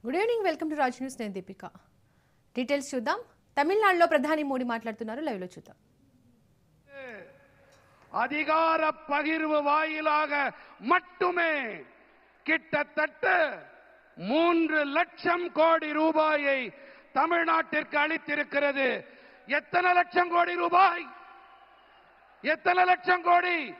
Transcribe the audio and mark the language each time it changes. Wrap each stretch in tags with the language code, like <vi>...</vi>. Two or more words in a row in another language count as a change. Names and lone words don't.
<en>Good evening, welcome to Raj News.</en> <te>నేను దీపిక. డీటెయిల్స్ చూద్దాం. తమిళనాడులో ప్రధాని మోడీ మాట్లాడుతున్నారు. లైవ్ లో చూద్దాం.</te> <ta>அதிகார பகிர்வு வாயிலாக மட்டுமே கிட்டத்தட்ட 3 லட்சம் கோடி ரூபாயை தமிழ்நாட்டிற்கு அளித்திருக்கிறது. எத்தனை லட்சம் கோடி ரூபாய்? எத்தனை லட்சம் கோடி?</ta>